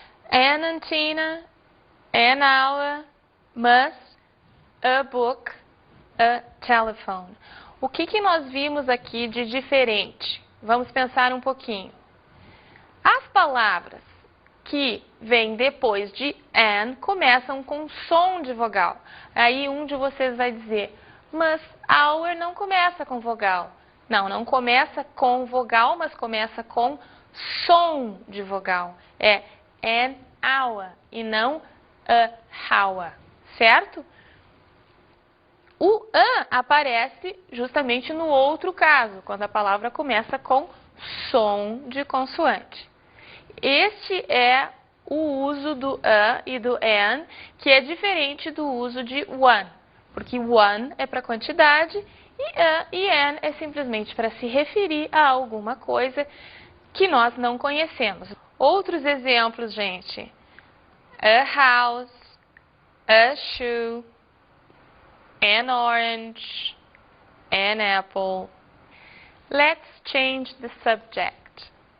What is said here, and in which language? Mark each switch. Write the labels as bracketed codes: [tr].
[en] An antenna, an hour, must, a book, a telephone. [pt] O que nós vimos aqui de diferente? Vamos pensar um pouquinho. As palavras que vêm depois de an começam com som de vogal. Aí um de vocês vai dizer, mas hour não começa com vogal. Não começa com vogal, mas começa com som de vogal. É [en] an hour [pt] e não a hour, certo? O an aparece justamente no outro caso, quando a palavra começa com som de consoante. Este é o uso do a e do an, que é diferente do uso de one, porque one é para quantidade e a e an é simplesmente para se referir a alguma coisa que nós não conhecemos. Outros exemplos, gente. [en] A house, a shoe, an orange, an apple. Let's change the subject.